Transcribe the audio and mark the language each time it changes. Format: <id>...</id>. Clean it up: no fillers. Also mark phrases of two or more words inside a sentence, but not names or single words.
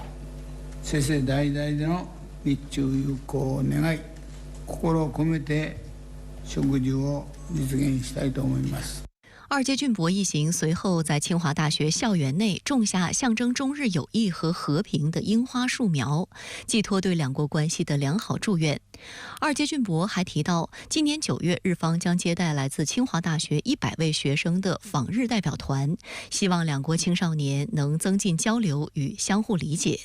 <ja>世々代々での日中友好を願い、心を込めて植樹を実現したいと思います。</ja> <zh>二阶俊博一行随后在清华大学校园内种下象征中日友谊和和平的樱花树苗，寄托对两国关系的良好祝愿。二阶俊博还提到，今年9月，日方将接待来自清华大学100位学生的访日代表团，希望两国青少年能增进交流与相互理解。</zh>